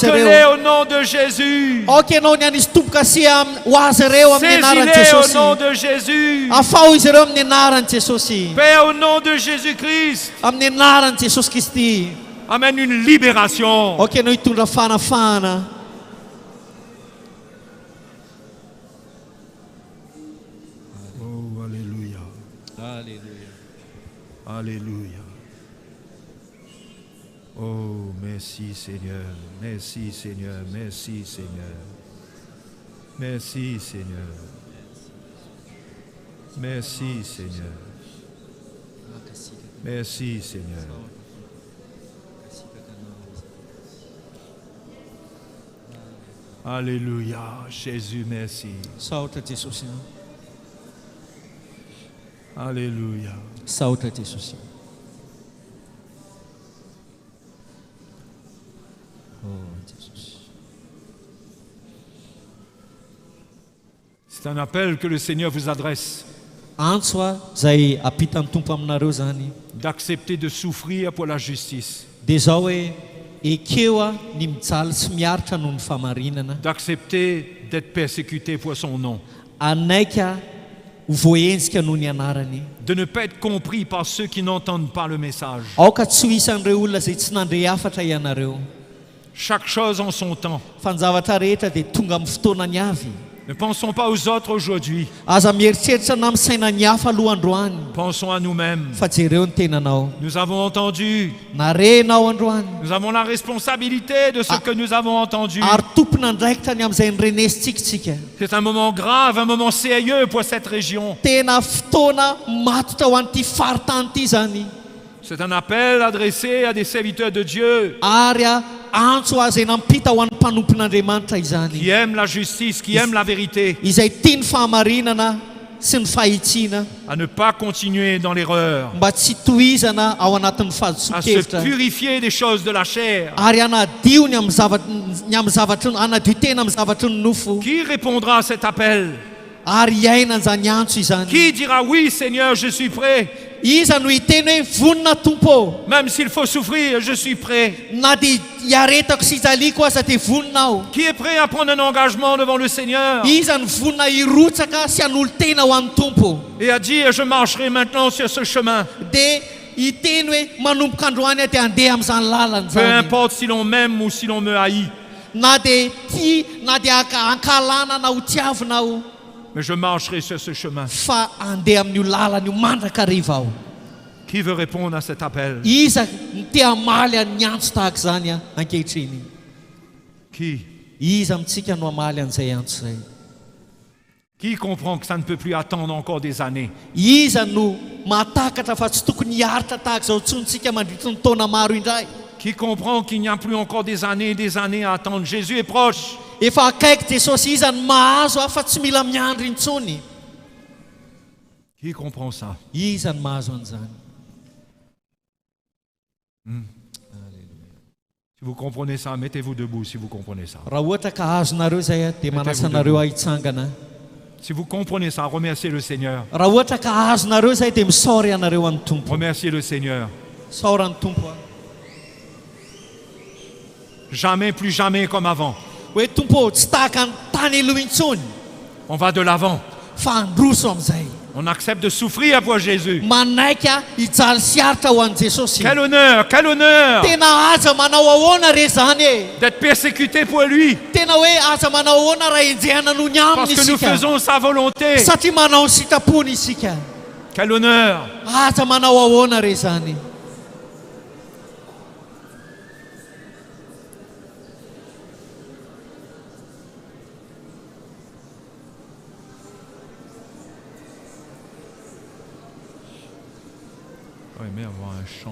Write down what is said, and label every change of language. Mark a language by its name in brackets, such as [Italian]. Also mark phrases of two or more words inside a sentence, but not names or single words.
[French] Marque-les [Malagasy] ireo [French] au nom de Jésus. [Malagasy] aoka ianao ny anisy tomboka sy ho azy ireo amin'ny anaran'i [French] Saisis-les au [Malagasy] jesosy [French] nom de Jésus. [Malagasy] afao izy ireo amin'ny anaran'i jesosy [French] Père, au nom de Jésus-Christ, [Malagasy] amin'ny anaran'i jesosy kristy [French] amène une libération. [Malagasy] aoka ianao hitondra fanafana [French] Oh, Alléluia. Alléluia. Oh, merci Seigneur. Merci Seigneur. Merci Seigneur. Merci Seigneur. Merci Seigneur. Merci Seigneur. Alléluia. Jésus, merci. [Malagasy] saotra jesosy [French] Alléluia. [Malagasy] saotra jesosy [French] C'est un appel que le Seigneur vous adresse, [Malagasy] antso a zay apitan'ny tompo aminareo zany [French] d'accepter de souffrir pour la justice, [Malagasy] dia zao hoe ekeo a ny mijaly sy miaritra noho ny famarinana [French] d'accepter d'être persécuté pour son nom, [Malagasy] anaika ho voenjika noho ny anarany [French] de ne pas être compris par ceux qui n'entendent pas le message. [Malagasy] aoka tsy ho isan'ireo olona zay tsy nandre afatra ianareo [French] Chaque chose en son temps. [Malagasy] fa ny zavatra rehetra dia tonga amin'ny fotoanany avy [French] Ne pensons pas aux autres aujourd'hui, [Malagasy] aza mieritreritra na misaina ny hafa aloha androany [French] pensons à nous-mêmes. [Malagasy] fa jereo ny tenanao [French] Nous avons entendu, [Malagasy] narenao androany [French] nous avons la responsabilité de ce que nous avons entendu. [Malagasy] ary tompona ndraikitra ny amin'izay nyrenesintsika [French] C'est un moment grave, un moment sérieux pour cette région. [Malagasy] tena fotoana matotra ho an'ity faritany ity zany [French] C'est un appel adressé à des serviteurs de Dieu [Malagasy] ary a antso azy nampita ho an'ny mpanompon'andriamanitra [French] qui [Malagasy] izany [French] aiment la justice, qui aiment la vérité, [Malagasy] izay tia ny fahamarinana sy ny fahitsiana [French] à ne pas continuer dans l'erreur, [Malagasy] mba tsy tohizana ao anatin'ny [French] à se [Malagasy] fahadisokevitra [French] purifier des choses de la chair. [Malagasy] ary anadio ny amin'ny zavatra anadio tena amin'ny zavatry ny nofo [French] Qui répondra à cet appel? [Malagasy] ary iaina zany antso izany [French] Qui dira oui Seigneur, je suis prêt? [Malagasy] iza no hiteny hoe vonina tompo [French] Même s'il faut souffrir, je suis prêt. [Malagasy] na dia hiaretako sy hijaliko aza dia vonina aho [French] Qui est prêt à prendre un engagement devant le Seigneur [Malagasy] iza ny vonina hirotsaka sy hanolo tena ho an'ny tompo [French] et à dire je marcherai maintenant sur ce chemin. [Malagasy] dia hiteny hoe manomboka androany aho dia handeha amin'izany lalana [French] Peu [Malagasy] zany [French] importe si l'on m'aime ou si l'on me haït, [Malagasy] na dia tia na dia ankalana na ho tiavina aho [French] mais je marcherai sur ce chemin. [Malagasy] fa handeha amin'io lalana io mandrakariva aho [French] Qui veut répondre à cet appel? [Malagasy] iza ny te hamaly ny antso tahaka zany a ankehitriny [French] Qui? [Malagasy] iza amintsika no hamaly an'izay antso zay [French] Qui comprend que ça ne peut plus attendre encore des années? [Malagasy] iza no mahatakatra fa tsy tokony hiaritra tahaka zao tsontsika mandritry ny taona maro indray [French] Qui comprend qu'il n'y a plus encore des années à attendre? Jésus est proche. [Malagasy] efa akaiky jesosy iza ny mahazo afa tsy mila miandry intsony [French] Qui comprend ça? [Malagasy] iza ny mahazo an'izany [French] Si vous comprenez ça, mettez-vous debout si vous comprenez ça. [Malagasy] raha ohatra ka azonareo zay a dia manasanareo ahitsangana [French] Si vous comprenez ça, remerciez le Seigneur. [Malagasy] raha ohatra ka azonareo zay dia misaory ianareo amin'ny tompo [French] Remerciez le Seigneur. [Malagasy] saory an'ny tompo a [French] Jamais, plus jamais comme avant. [Malagasy] hoe tompo tsy tahaka ny tany aloha intsony [French] On va de l'avant. [Malagasy] fa androso amin'izay [French] On accepte de souffrir pour Jésus. [Malagasy] manaika hijaly sy aritra ho an'i jesosy [French] Quel honneur [Malagasy] tena aza manao ahoana re zany e [French] d'être persécuté pour lui. [Malagasy] tena hoe aza manao ahoana raha enjehana noho ny [French] Parce [Malagasy] aminy [French] que nous [Malagasy] isika [French] faisons sa volonté. [Malagasy] satria manao ny sitapony isika [French] Quel honneur! [Malagasy] Asa manao ahoana re zany. [French] J'aurais aimé avoir un chant.